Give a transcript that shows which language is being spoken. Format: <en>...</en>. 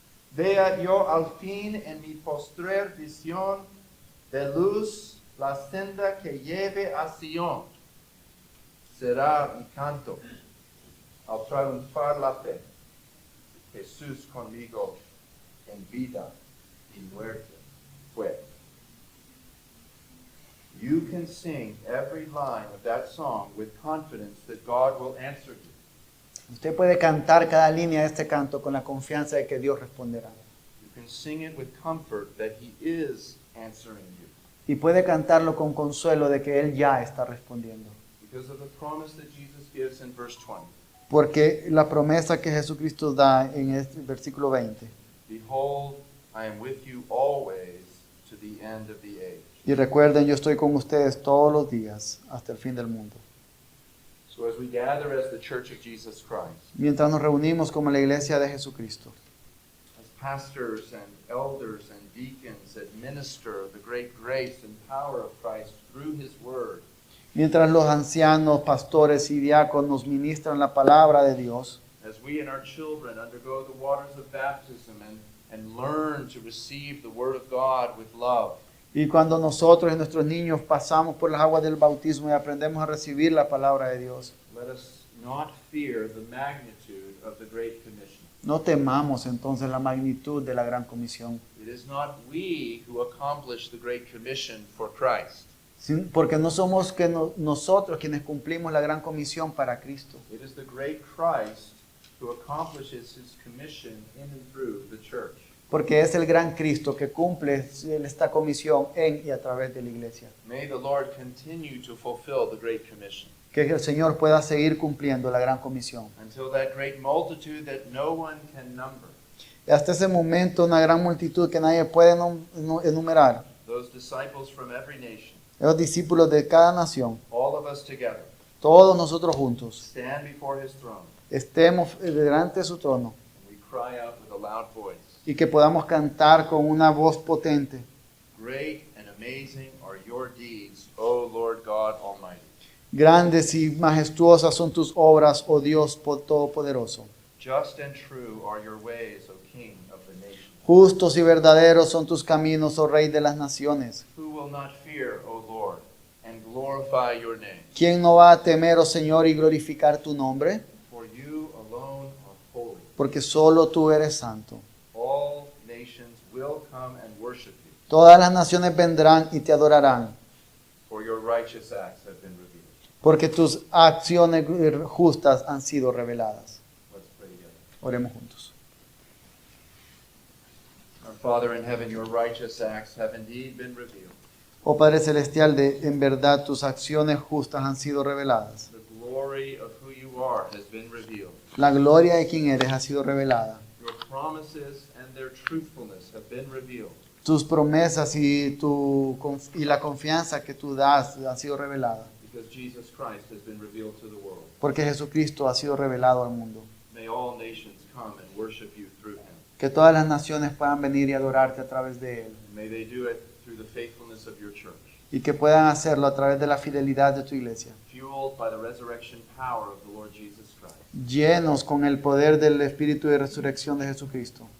<es>Vea yo al fin en mi postrer visión de luz la senda que lleve a Sion. Será mi canto al triunfar la fe. Jesús conmigo en vida y muerte fue.</es> <en>You can sing every line of that song with confidence that God will answer you.</en> <es>Usted puede cantar cada línea de este canto con la confianza de que Dios responderá.</es> <en>You can sing it with comfort that He is answering you</en> <es>Y puede cantarlo con consuelo de que Él ya está respondiendo.</es> <en>because of the promise that Jesus gives in verse 20.</en> <es>Porque la promesa que Jesucristo da en este versículo 20.</es> <en>Behold, I am with you always to the end of the age.</en> <es>Y recuerden, yo estoy con ustedes todos los días hasta el fin del mundo.</es> <en>So as we gather as the Church of Jesus Christ,</en> <es>Mientras nos reunimos como la iglesia de Jesucristo,</es> <en>as pastors and elders and deacons administer the great grace and power of Christ through His Word,</en> <es>mientras los ancianos, pastores y diáconos ministran la palabra de Dios,</es> <en>as we and our children undergo the waters of baptism and learn to receive the Word of God with love,</en> <es>y cuando nosotros y nuestros niños pasamos por las aguas del bautismo y aprendemos a recibir la palabra de Dios,</es> <en>let us not fear the magnitude of the Great Commission.</en> <es>no temamos entonces la magnitud de la gran comisión,</es> <en>It is not we who accomplish the Great Commission for Christ.</en> <es>porque no somos nosotros quienes cumplimos la gran comisión para Cristo,</es> <en>It is the great Christ who accomplishes his commission in and through the church.</en> <es>Porque es el gran Cristo que cumple esta comisión en y a través de la iglesia.</es> <en>May the Lord continue to fulfill the Great Commission</en> <es>Que el Señor pueda seguir cumpliendo la gran comisión.</es> <en>until that great multitude that no one can number,</en> <es>Y hasta ese momento una gran multitud que nadie puede enumerar.</es> <en>those disciples from every nation,</en> <es>Los discípulos de cada nación,</es> <en>all of us together,</en> <es>todos nosotros juntos,</es> <en>stand before his throne</en> <es>estemos delante de su trono</es> <en>and we cry out with a loud voice,</en> <es>y que podamos cantar con una voz potente.</es> <en>great and amazing are your deeds, O Lord God Almighty.</en> <es>Grandes y majestuosas son tus obras, oh Dios Todopoderoso.</es> <en>Just and true are your ways, O King of the nations.</en> <es>Justos y verdaderos son tus caminos, oh Rey de las naciones.</es> <en>Who will not fear, O Lord, and glorify your name?</en> <es>¿Quién no va a temer, oh Señor, y glorificar tu nombre?</es> <en>For you alone are holy.</en> <es>Porque solo tú eres santo.</es> <en>All nations will come and worship you,</en> <es>Todas las naciones vendrán y te adorarán,</es> <en>for your righteous acts have been revealed.</en> <es>porque tus acciones justas han sido reveladas.</es> <en>Let's pray together.</en> <es>Oremos juntos.</es> <en>Our Father in heaven, your righteous acts have indeed been revealed.</en> <es>Oh Padre Celestial, en verdad tus acciones justas han sido reveladas.</es> <en>The glory of who you are has been revealed.</en> <es>La gloria de quien eres ha sido revelada.</es> <en>Your promises and their truthfulness have been revealed.</en> <es>Tus promesas y la confianza que tú das han sido reveladas.</es> <en>Because Jesus Christ has been revealed to the world.</en> <es>Porque Jesucristo ha sido revelado al mundo.</es> <en>May all nations come and worship you through him.</en> <es>Que todas las naciones puedan venir y adorarte a través de Él.</es> <en>And may they do it through the faithfulness of your church,</en> <es>Y que puedan hacerlo a través de la fidelidad de tu iglesia.</es> <en>fueled by the resurrection power of the Lord Jesus Christ,</en> <es>Llenos con el poder del Espíritu de resurrección de Jesucristo.</es>